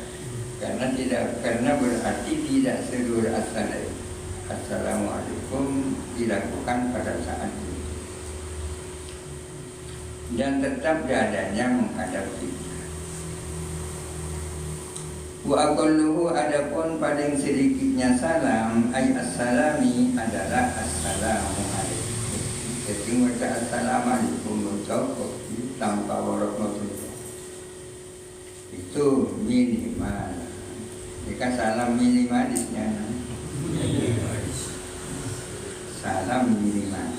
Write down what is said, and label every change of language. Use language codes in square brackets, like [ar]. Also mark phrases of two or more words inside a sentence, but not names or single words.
[id] Karena berarti tidak seluruh assalamualaikum dilakukan pada saat itu. Dan tetap dadanya menghadap kiblat. [ar] وأقله [id] adapun paling sedikitnya salam [ar] أي السلام [id] adalah [ar] السلام عليكم. [id] Jadi baca assalamualaikum tanpa warahmatullah itu minimal. Jika salam minimalisnya salam minimalis.